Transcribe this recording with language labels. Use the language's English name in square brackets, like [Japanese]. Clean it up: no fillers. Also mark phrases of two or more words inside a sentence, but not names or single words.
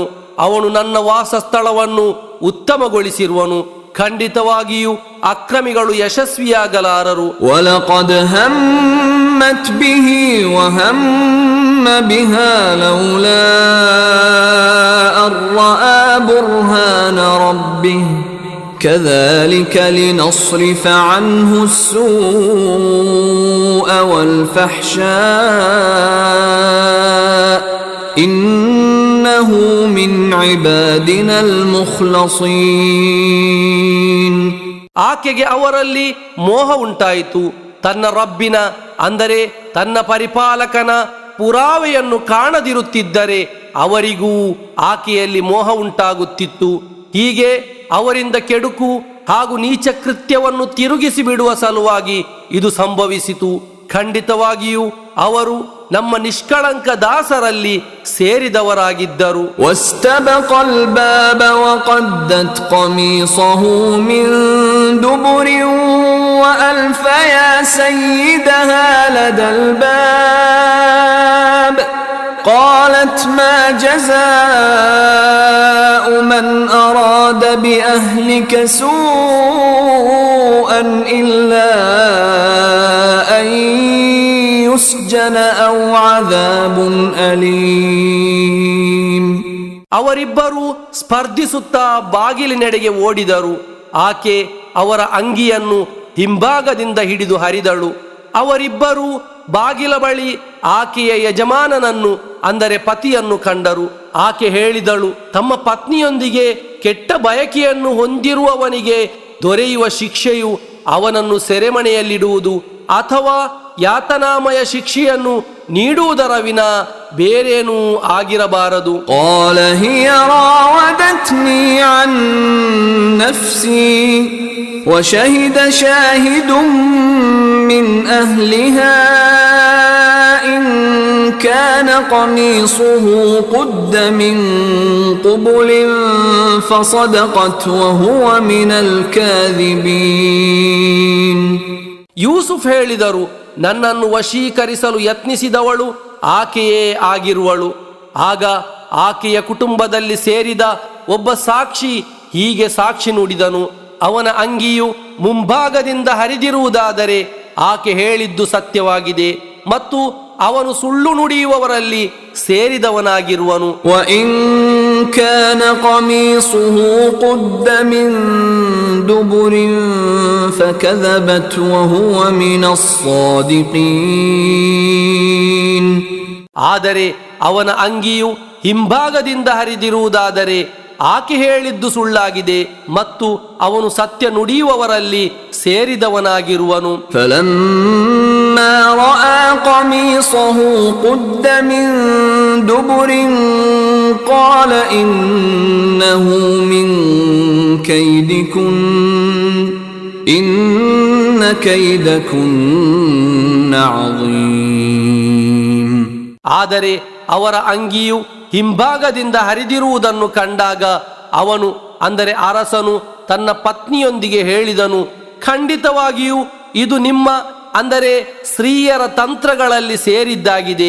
[Kannada] ಅವನು ನನ್ನ ವಾಸಸ್ಥಳವನ್ನು ಉತ್ತಮಗೊಳಿಸಿರುವನು. ಖಂಡಿತವಾಗಿಯೂ ಅಕ್ರಮಿಗಳು ಯಶಸ್ವಿಯಾಗಲಾರರು. [Arabic] ولقد همت به وهم بها لولا أن رأى برهان ربه كذلك لنصرف عنه السوء والفحشاء إنه من عبادنا المخلصين. [Kannada] ಆಕೆಗೆ ಅವರಲ್ಲಿ ಮೋಹ ಉಂಟಾಯಿತು. ತನ್ನ ರಬ್ಬಿನ ಅಂದರೆ ತನ್ನ ಪರಿಪಾಲಕನ ಪುರಾವೆಯನ್ನು ಕಾಣದಿರುತ್ತಿದ್ದರೆ ಅವರಿಗೂ ಆಕೆಯಲ್ಲಿ ಮೋಹ ಉಂಟಾಗುತ್ತಿತ್ತು. ಹೀಗೆ ಅವರಿಂದ ಕೆಡುಕು ಹಾಗೂ ನೀಚ ಕೃತ್ಯವನ್ನು ತಿರುಗಿಸಿ ಬಿಡುವ ಸಲುವಾಗಿ ಇದು ಸಂಭವಿಸಿತು. ಖಂಡಿತವಾಗಿಯೂ ಅವರು ನಮ್ಮ ನಿಷ್ಕಳಂಕ ದಾಸರಲ್ಲಿ ಸೇರಿದವರಾಗಿದ್ದರು. [Arabic] واستبقا الباب وقدت قميصه من دبر وألفيا سيدها لدى ಬಾಬ್ قالت ما جزاء من أراد بأهلك سوءا إلا أن يسجن أو عذاب أليم. [Kannada] ಅವರಿಬ್ಬರು ಸ್ಪರ್ಧಿಸುತ್ತಾ ಬಾಗಿಲಿನೆಡೆಗೆ ಓಡಿದರು. ಆಕೆ ಅವರ ಅಂಗಿಯನ್ನು ಹಿಂಭಾಗದಿಂದ ಹಿಡಿದು ಹರಿದಳು. ಅವರಿಬ್ಬರೂ ಬಾಗಿಲ ಬಳಿ ಆಕೆಯ ಯಜಮಾನನನ್ನು ಅಂದರೆ ಪತಿಯನ್ನು ಕಂಡರು. ಆಕೆ ಹೇಳಿದಳು, ತಮ್ಮ ಪತ್ನಿಯೊಂದಿಗೆ ಕೆಟ್ಟ ಬಯಕೆಯನ್ನು ಹೊಂದಿರುವವನಿಗೆ ದೊರೆಯುವ ಶಿಕ್ಷೆಯು ಅವನನ್ನು ಸೆರೆಮನೆಯಲ್ಲಿಡುವುದು ಅಥವಾ ಯಾತನಾಮಯ ಶಿಕ್ಷೆಯನ್ನು ನೀಡುವುದರ ವಿನ ಬೇರೇನೂ ಆಗಿರಬಾರದು. [Arabic] قال هي راودتني عن نفسي وشهد شاهد من أهلها إن كان قميصه قد من قبل فصدقت وهو من الكاذبين. [Kannada] ಯೂಸುಫ್ ಹೇಳಿದರು, ನನ್ನನ್ನು ವಶೀಕರಿಸಲು ಯತ್ನಿಸಿದವಳು ಆಕೆಯೇ ಆಗಿರುವಳು. ಆಗ ಆಕೆಯ ಕುಟುಂಬದಲ್ಲಿ ಸೇರಿದ ಒಬ್ಬ ಸಾಕ್ಷಿ ಹೀಗೆ ಸಾಕ್ಷಿ ನುಡಿದನು, ಅವನ ಅಂಗಿಯು ಮುಂಭಾಗದಿಂದ ಹರಿದಿರುವುದಾದರೆ ಆಕೆ ಹೇಳಿದ್ದು ಸತ್ಯವಾಗಿದೆ ಮತ್ತು ಅವನು ಸುಳ್ಳು ನುಡಿಯುವವರಲ್ಲಿ ಸೇರಿದವನಾಗಿರುವನು. [Arabic] وَإِن كَانَ قَمِيصُهُ قُدَّ مِن دُبُرٍ فَكَذَبَتْ وَهُوَ مِنَ الصَّادِقِينَ. [Kannada] ಆದರೆ ಅವನ ಅಂಗಿಯು ಹಿಂಭಾಗದಿಂದ ಹರಿದಿರುವುದಾದರೆ ಆಕೆ ಹೇಳಿದ್ದು ಸುಳ್ಳಾಗಿದೆ ಮತ್ತು ಅವನು ಸತ್ಯ ನುಡಿಯುವವರಲ್ಲಿ ಸೇರಿದವನಾಗಿರುವನು. [Arabic] فَلَمَّا رَأَى قَمِيصَهُ قُدَّ مِن دُبُرٍ قَالَ إِنَّهُ مِن كَيْدِكُنَّ إِنَّ كَيْدَكُنَّ عَظِيمٌ. [Kannada] ಆದರೆ ಅವರ ಅಂಗಿಯು ಹಿಂಭಾಗದಿಂದ ಹರಿದಿರುವುದನ್ನು ಕಂಡಾಗ ಅವನು ಅಂದರೆ ಅರಸನು ತನ್ನ ಪತ್ನಿಯೊಂದಿಗೆ ಹೇಳಿದನು, ಖಂಡಿತವಾಗಿಯೂ ಇದು ನಿಮ್ಮ ಅಂದರೆ ಸ್ತ್ರೀಯರ ತಂತ್ರಗಳಲ್ಲಿ ಸೇರಿದ್ದಾಗಿದೆ.